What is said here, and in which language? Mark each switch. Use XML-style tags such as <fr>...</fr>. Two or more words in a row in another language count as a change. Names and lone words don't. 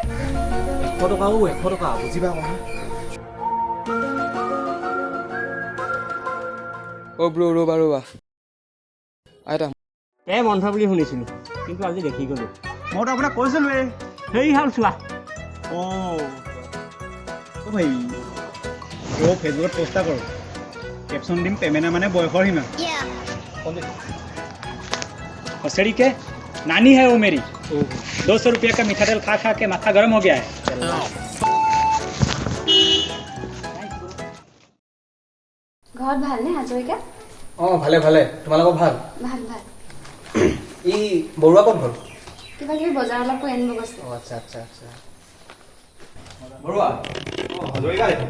<as>100 টকা 100 টকা বুজিবা কথা। ৰ'বা আইতা বন্ধ বুলি শুনিছিলোঁ, কিন্তু আজি দেখি গ'লোঁ। মইতো আপোনাক কৈছিলোঁৱেই। সেই হ'ল চোৱা। ভাই ফেচবুকত পোষ্টা কৰোঁ, কেপশ্যন দিম পেমেণ্ট মানে বয়সৰ সীমা।</as> <hi>खसड़ी के नानी है वो मेरी। 200 रुपये का मीठा तेल खा खा के माथा गर्म हो गया है।</hi> <as>ঘৰত ভালনে হাজৰিকা? ভালে ভালে, তোমালোকৰ ভাল? ভাল ভাল। ই বৰুৱা ক'ত গ'ল? কিবা কিবি বজাৰ অলপ কৰি আনিব গৈছে। অঁ আচ্ছা আচ্ছা আচ্ছা বৰুৱা হাজৰিকা দেখোন</as>